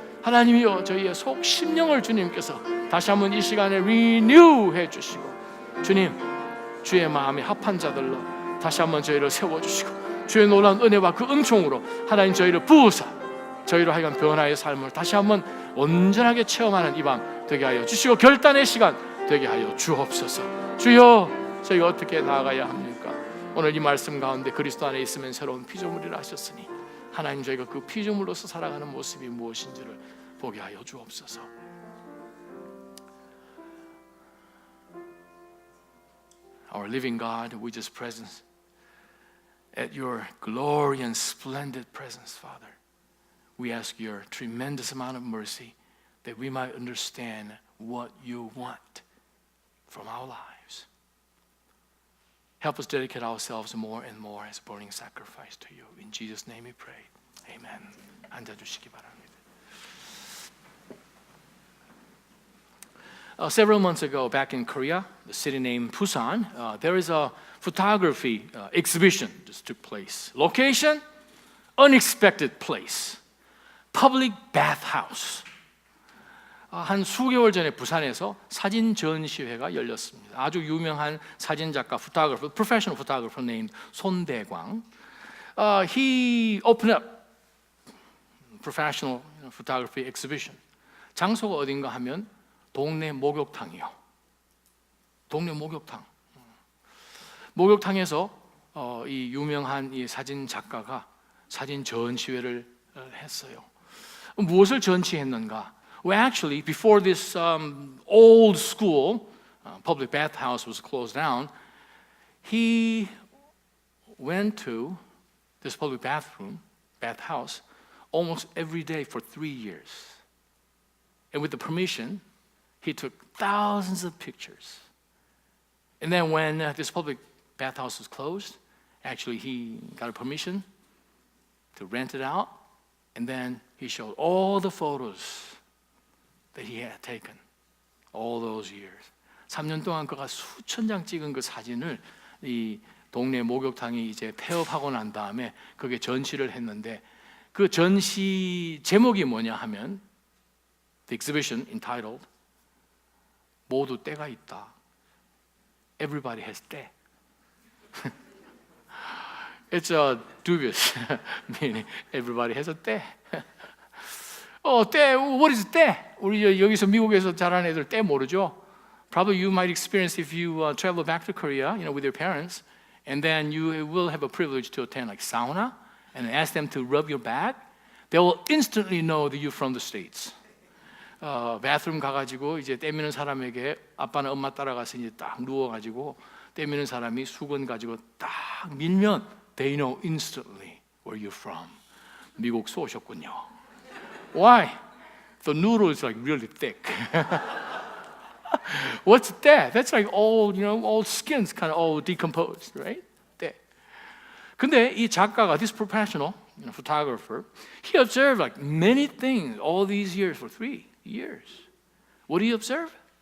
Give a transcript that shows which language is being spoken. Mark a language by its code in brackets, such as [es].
[ko] 하나님이여, 저희의 속 심령을 주님께서 다시 한번 이 시간에 리뉴해 주시고, 주님, 주의 마음에 합한 자들로 다시 한번 저희를 세워주시고, 주의 놀라운 은혜와 그 은총으로 하나님 저희를 부으사 저희로 하여금 변화의 삶을 다시 한번 온전하게 체험하는 이 밤 되게 하여 주시고, 결단의 시간 되게 하여 주옵소서. 주여, 저희가 어떻게 나아가야 합니까? 오늘 이 말씀 가운데 그리스도 안에 있으면 새로운 피조물이라 하셨으니, 하나님, 저희가 그 피조물로서 살아가는 모습이 무엇인지를 보게 하여 주옵소서. [en] Our living God, we just presence at your glory and splendid presence, Father. We ask your tremendous amount of mercy that we might understand what you want from our lives. Help us dedicate ourselves more and more as a burning sacrifice to you. In Jesus' name we pray. Amen. [ko] 앉아주시기 바랍니다. [en] Several months ago, back in Korea, the city named Busan, there is a photography exhibition just took place. Location, unexpected place. Public bathhouse. [ko] 한 수개월 전에 부산에서 사진 전시회가 열렸습니다. 아주 유명한 사진 작가, [en] photographer, professional photographer named [ko] 손대광. [en] He opened up professional photography exhibition. [ko] 장소가 어딘가 하면 동네 목욕탕이요. 동네 목욕탕. 목욕탕에서 이 유명한 이 사진 작가가 사진 전시회를 했어요. 무엇을 전시했는가? [en] Well, actually, before this old school, public bathhouse was closed down, he went to this public bathhouse, almost every day for 3 years. And with the permission, he took thousands of pictures. And then when this public bathhouse was closed, actually he got a permission to rent it out, and then he showed all the photos that he had taken all those years. [ko] 3년 동안 그가 수천 장 찍은 그 사진을 이 동네 목욕탕이 이제 폐업하고 난 다음에 그게 전시를 했는데, 그 전시 제목이 뭐냐 하면 [en] The exhibition entitled [ko] 모두 때가 있다. [en] Everybody has 때. It's a dubious meaning. Everybody has a 때. 때, what is 때? [ko] 우리 여기서 미국에서 자란 애들 때 모르죠? [en] Probably you might experience if you travel back to Korea, with your parents, and then you will have a privilege to attend like sauna and ask them to rub your back. They will instantly know that you're from the States. [ko] bathroom 가가지고 이제 떼미는 사람에게 아빠나 엄마 따라가서 이제 딱 누워가지고 떼미는 사람이 수건 가지고 딱 밀면 [en] they know instantly where you're from. [ko] 미국 쏘셨군요. [en] Why? The noodle is like really thick. What's that? That's like old, old skins kind of all decomposed, right? that. [ko] 근데 이 작가가, [en] this professional photographer, he observed like many things all these years for 3 years. What do you observe?